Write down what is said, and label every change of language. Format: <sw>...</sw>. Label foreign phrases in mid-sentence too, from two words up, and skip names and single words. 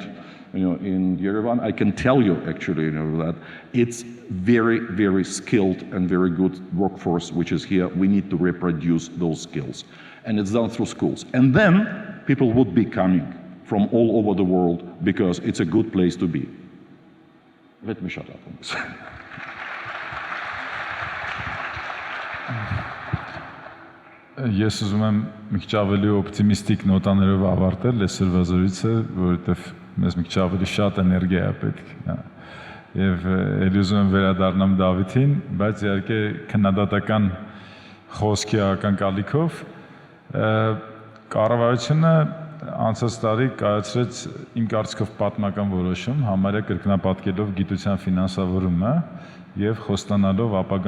<en>In Yerevan, I can tell you actually that it's very, very skilled and very good workforce which is here. We need to reproduce those skills. And it's done through schools. And then people would be coming from all over the world because it's a good place to be. Let me shut up on this.</en> <hy>Ես ուզում եմ մի քիչ ավելի օպտիմիստիկ նոտաներով ավարտել այսօրվա զրույցը, որովհետև մեզ մի քիչ ավելի շատ էներգիա է պետք։ Եվ ելի ուզում եմ վերադառնամ Դավիթին, բայց իհարկե քննադատական խոսքի ակնկալիքով կառավարությունը անցած տարի կայացրեց իմ կարծիքով պատմական որոշում, համարյա կրկնապատկելով գիտության ֆինանսավորումը եւ խոստանալով ապագա</hy>